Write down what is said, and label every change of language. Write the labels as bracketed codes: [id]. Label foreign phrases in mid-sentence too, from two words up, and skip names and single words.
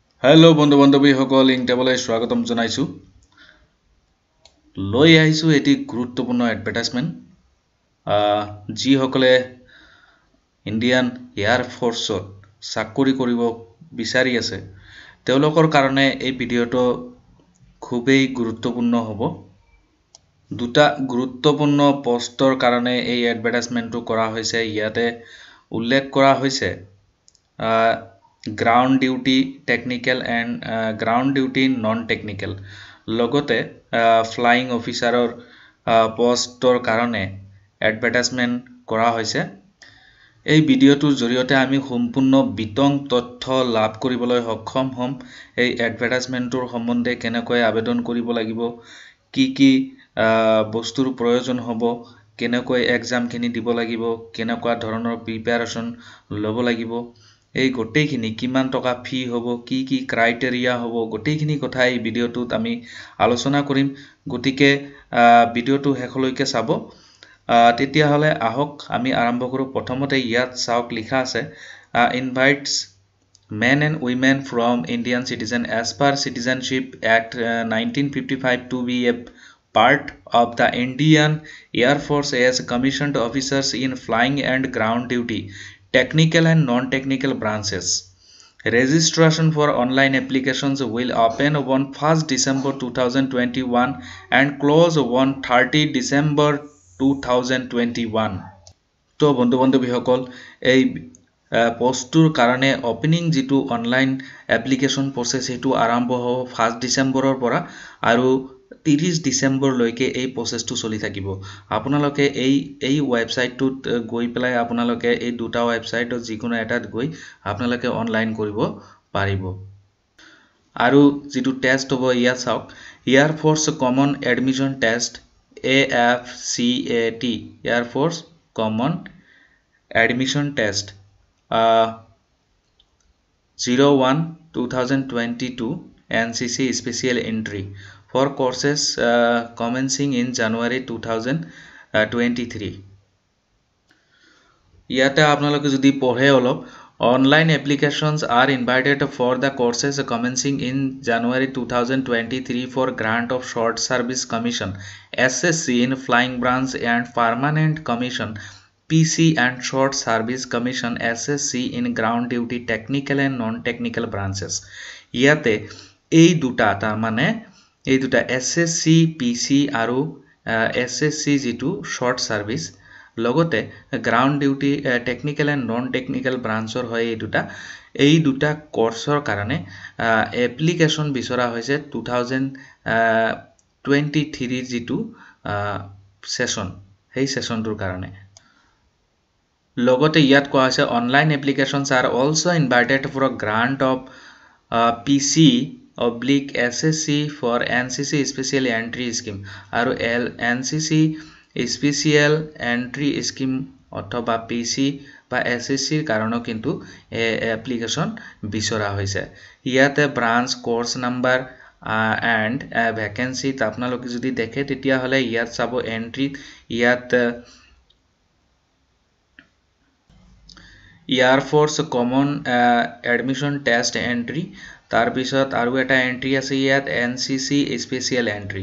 [as] हेलो बंधु बान्धवीসকল ইংটেবলৈ স্বাগতম জনাইছো লৈ আহিছো এটি গুৰুত্বপূৰ্ণ এডভাৰটাইজমেন্ট যি সকলে ইন্ডিয়ান এয়াৰ ফোৰ্সত চাকৰি কৰিব বিচাৰি আছে তেওঁলোকৰ কাৰণে এই ভিডিওটো খুবেই গুৰুত্বপূৰ্ণ হ'ব দুটা গুৰুত্বপূৰ্ণ পোষ্টৰ কাৰণে এই এডভাৰটাইজমেন্টটো কৰা হৈছে ইয়াতে উল্লেখ কৰা হৈছে [en] ground duty technical and ground duty non technical [as] লগতে [en] flying officer [as] পোষ্টৰ কাৰণে এডভাৰটাইজমেন্ট কৰা হৈছে এই ভিডিওটোৰ জৰিয়তে আমি সম্পূৰ্ণ বিতং তথ্য লাভ কৰিবলৈ সক্ষম হ'ম এই এডভাৰটাইজমেন্টৰ সম্বন্ধে কেনেকৈ আবেদন কৰিব লাগিব কি বস্তুৰ প্ৰয়োজন হ'ব কেনেকৈ এক্সাম খিনি দিব লাগিব কেনেকুৱা ধৰণৰ প্ৰিপাৰেচন ল'ব লাগিব এই গোটেইখিনি কিমান টকা ফি হ'ব কি ক্ৰাইটেৰিয়া হ'ব গোটেইখিনি কথা এই ভিডিওটোত আমি আলোচনা কৰিম গতিকে ভিডিওটো শেষলৈকে চাব তেতিয়া হলে আহক আমি আৰম্ভ কৰো প্ৰথমতে ইয়াত চাওক লিখা আছে [en] invites men and women from Indian citizen as per Citizenship Act 1955 to be a part of the Indian Air Force as commissioned officers in flying and ground duty technical and non-technical branches. Registration for online applications will open on 1st December 2021 and close on 30 December 2021. [as] তো বন্ধু বান্ধৱীসকল এই পোষ্টৰ কাৰণে ওপেনিং যেটো অনলাইন এপ্লিকেশন প্ৰসেস হেতু আৰম্ভ হ'ব 1st ডিসেম্বৰৰ পৰা আৰু 30 ডিসেম্বৰ লৈকে এই প্ৰসেসটো চলি থাকিব আপোনালোকে এই ওয়েবসাইটটোত গৈ পেলাই আপোনালোকে এই দুটা ওয়েবসাইটত যিকোনো এটাত গৈ আপোনালোকে অনলাইন কৰিব পাৰিব আৰু যেটো টেষ্ট হ'ব ইয়াত চাওক [en] Air Force Common Admission Test [as] AFCAT [en] Air Force Common Admission Test 01 2022 NCC special entry for courses commencing in January 2023 [as] ইয়াতে আপোনালোকে যদি পঢ়ে অলপ [en] online applications are invited for the courses commencing in January 2023 for grant of short service commission SSC in flying branch and permanent commission PC and short service commission SSC in ground duty technical and non-technical branches [as] ইয়াতে এই দুটা তাৰ মানে এই দুটা SSC PC আৰু SSC যেটো short service লগতে [en] ground duty technical and non-technical [as] branchৰ হয় এই দুটা কোৰ্সৰ কাৰণে এপ্লিকেশন বিচৰা হৈছে 2023 যেটো সেশন এই সেশনটোৰ কাৰণে লগতে ইয়াত কোৱা হৈছে [en] online applications are also invited for a grant of PC/SSC for NCC special entry scheme [as] আৰু [en] NCC special entry scheme [as] অথবা PC বা SSC ৰ কাৰণেও কিন্তু এপ্লিকেশন বিচৰা হৈছে ইয়াতে [en] branch course number and vacancy [as] আপোনালোকে যদি দেখে তেতিয়া হলে ইয়াত চাব এন্ট্ৰি ইয়াত [en] Air Force Common Admission Test Entry [as] তাৰ পিছত আৰু এটা এন্ট্ৰি আছে ইয়াত [en] NCC Special Entry